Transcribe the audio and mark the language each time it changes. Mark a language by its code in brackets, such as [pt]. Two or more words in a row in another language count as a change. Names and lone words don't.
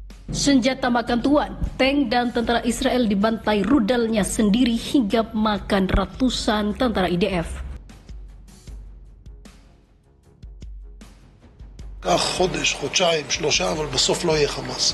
[id] Senjata makan tuan, tank dan tentara Israel dibantai rudalnya sendiri hingga makan ratusan tentara IDF. [he] כך חודש, חודשיים, שלושה, אבל בסוף לא יהיה חמאס.